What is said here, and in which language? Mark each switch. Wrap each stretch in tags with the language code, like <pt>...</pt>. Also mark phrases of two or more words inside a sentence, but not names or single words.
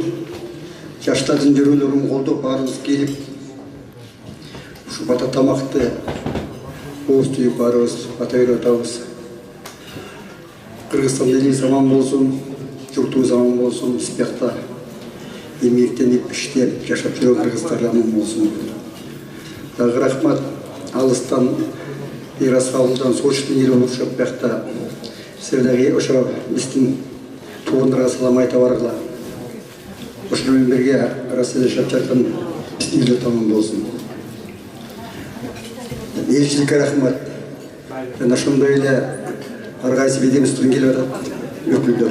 <ky>Жаштардын жүрөөлөрүн колдоп баарыбыз келип ушу бата тамакты ооз түйүп баарыбыз бата берип атабыз. Кыргызстан эли аман болсун, журтубуз аман болсун, биз биякта эмгектенип иштеп жашап жүргөн кыргыздар аман болсун. Дагы рахмат алыстан Ирас ауылдан Сочтын ел болушап биякта силерге ошо биздин туугандарга салам айта баргыла. Ошол менен бирге арасында жашап жаткан биздин эле аман болсун. Элчиликке рахмат. Жана ошондой эле ар кайсы ведомстводон келип атат өкүлдөр.</ky>